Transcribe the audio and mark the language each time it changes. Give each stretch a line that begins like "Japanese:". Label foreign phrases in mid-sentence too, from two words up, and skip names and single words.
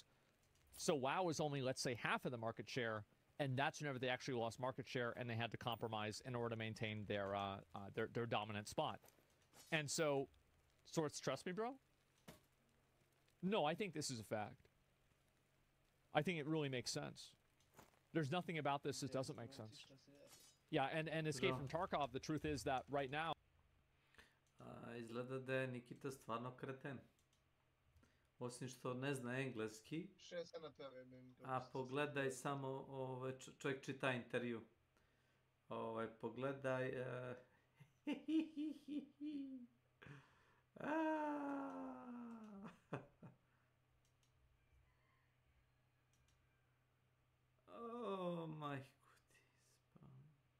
English: So WoW was only, let's say, half of the market share, and that's whenever they actually lost market share and they had to compromise in order to maintain their dominant spot. And so, Sorts, trust me, bro? No, I think this is a fact. I think it really makes sense. There's nothing about this that doesn't make sense. Yeah, and Escape from Tarkov, the truth is that right now...
Croatian: Izgleda da je Nikita stvarno kreten. Osim što ne zna engleski. A pogledaj samo, čovjek čita intervju. Pogledaj... O, majku ti spam.